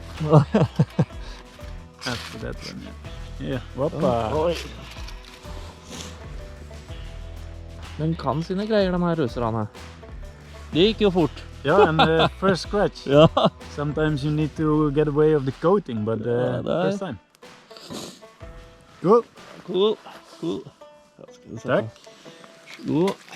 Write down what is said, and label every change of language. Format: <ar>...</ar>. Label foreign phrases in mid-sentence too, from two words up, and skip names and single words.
<en>After that one. Yeah. Whoppa. Oi.</en> <no>Den kan sine greier, de her russerne. Det gikk jo fort.</no> <en>Yeah, and the first scratch.</en> <no>Ja.</no> <en>Sometimes you need to get away of the coating, but Yeah, first time. Cool. Cool.</en> <no>Takk. God.</no>